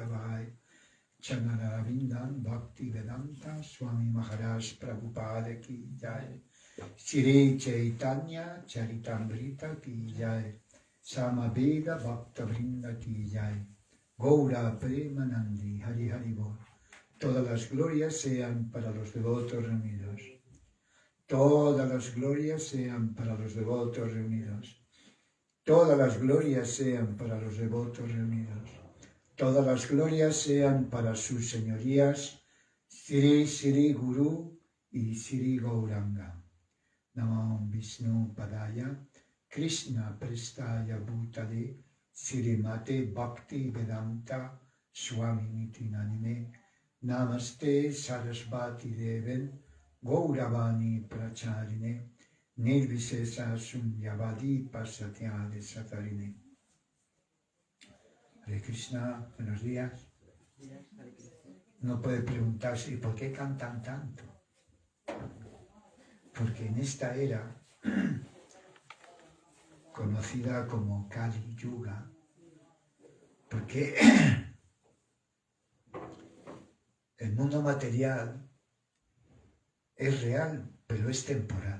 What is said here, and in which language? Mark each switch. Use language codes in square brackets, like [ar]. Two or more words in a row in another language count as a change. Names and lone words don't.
[sa] Vai, Chanaravindan Bhakti Vedanta Swami Maharaj Prabhupada Ki Jai, Shri Chaitanya Charitamrita Ki Jai, Samaveda Bhakta Vrinda Ki Jai, Gaura Premanandi Hari Hari Bol. [es] Todas las glorias sean para los devotos reunidos. Todas las glorias sean para los devotos reunidos. Todas las glorias sean para los devotos reunidos. Todas las glorias sean para sus señorías, Sri Sri Guru y Sri Gauranga. [sa] Namo Vishnu Padaya, Krishna Prestaya Bhutale, Srimate Bhakti Vedanta Swami Niti Namine, Namaste Sarasvati Deven, Gauravani Pracharine, Nirvisesa Sunyavadi Pasatyade Satarine. [es] Hare Krishna, buenos días. No puede preguntarse, ¿y por qué cantan tanto? Porque en esta era, conocida como Kali Yuga, porque el mundo material es real, pero es temporal.